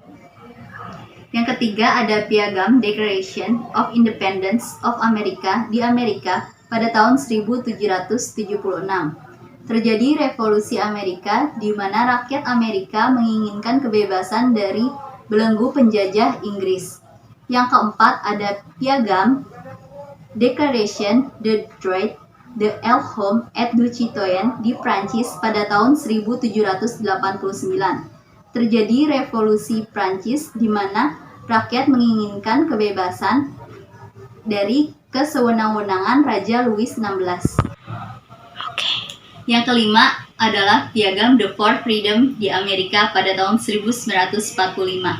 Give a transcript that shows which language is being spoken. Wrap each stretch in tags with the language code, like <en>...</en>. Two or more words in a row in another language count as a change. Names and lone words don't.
<id>Yang ketiga ada Piagam Declaration of Independence of America di Amerika pada tahun 1776. Terjadi revolusi Amerika di mana rakyat Amerika menginginkan kebebasan dari belenggu penjajah Inggris. Yang keempat ada Piagam Declaration de Droit de l'Homme et du Citoyen di Prancis pada tahun 1789. Terjadi revolusi Prancis di mana rakyat menginginkan kebebasan dari kesewenang-wenangan Raja Louis XVI. Yang kelima, adalah piagam The Fourth Freedom di Amerika pada tahun 1945.</id>